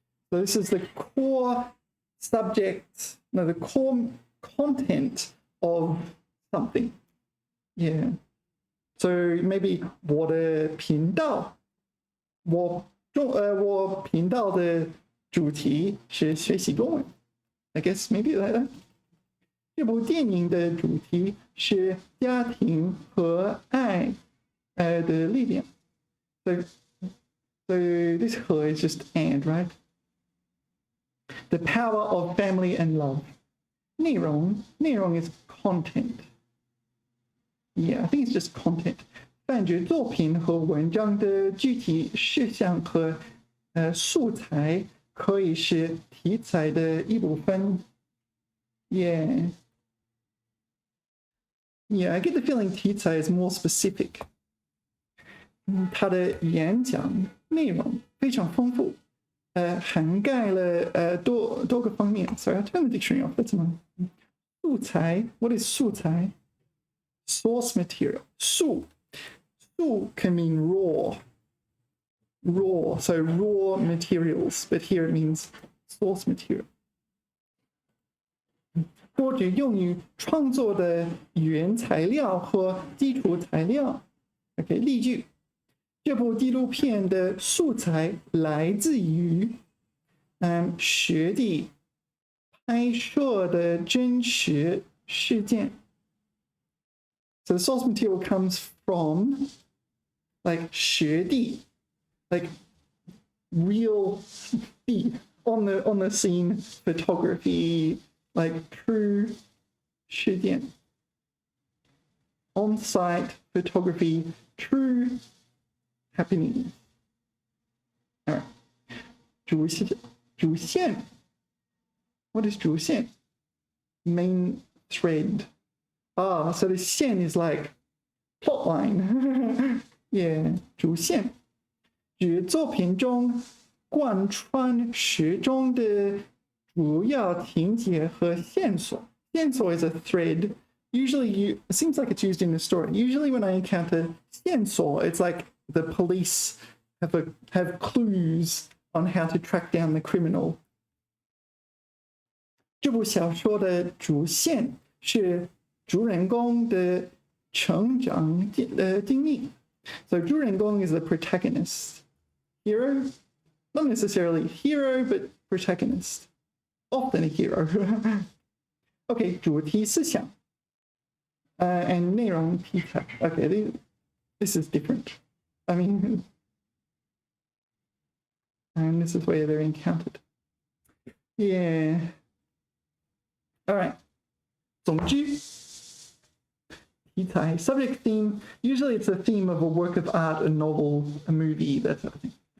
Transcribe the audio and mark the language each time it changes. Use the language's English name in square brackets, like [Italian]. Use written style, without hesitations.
[English] So this is the core subject, no, the core content of something. Yeah. So maybe [Chinese] 我的频道，我频道的主题是学习中文。 [English] I guess maybe like that. [Chinese] 这部电影的主题是家庭和爱的力量。 [English] So this 和 is just and, right? The power of family and love. 内容 is content. Yeah, I think it's just content. [Chinese] 泛指作品和文章的具体事项和素材可以是题材的一部分。 [English] Yeah. Yeah, I get the feeling 题材 is more specific. [Chinese] 他的演讲内容非常丰富，涵盖了多个方面。 [English] Sorry, I'll turn the dictionary off. That's enough. 素材 What is 素材? Source material. 素 can mean raw, so raw materials, but here it means source material. [Chinese] 多指用于创作的原材料和基础材料。 [English] OK, 例句。 [Chinese] 这部纪录片的素材来自于实地拍摄的真实事件。 [English] So the source material comes from like 实地, like real 地 on the scene photography, like true 事件 on-site photography, true happening. All right. 主线 What is 主线? Main thread. Ah, so the 线 is like plot line. Yeah, 主线。 [Chinese] 指作品中贯穿始终的主要情节和线索。 [English] 线索 is a thread. Usually, it seems like it's used in a story. Usually, when I encounter 线索, it's like the police have clues on how to track down the criminal. [Chinese] 这部小说的主线是主人公的成长经历。 [English] So 主人公 is the protagonist. Hero? Not necessarily hero, but protagonist. Often a hero. Okay, 主题思想 and 内容题材. Okay, this is different. I mean, and this is where they're encountered. Yeah. All right. 总之 subject theme. Usually it's a theme of a work of art, a novel, a movie, that sort of thing.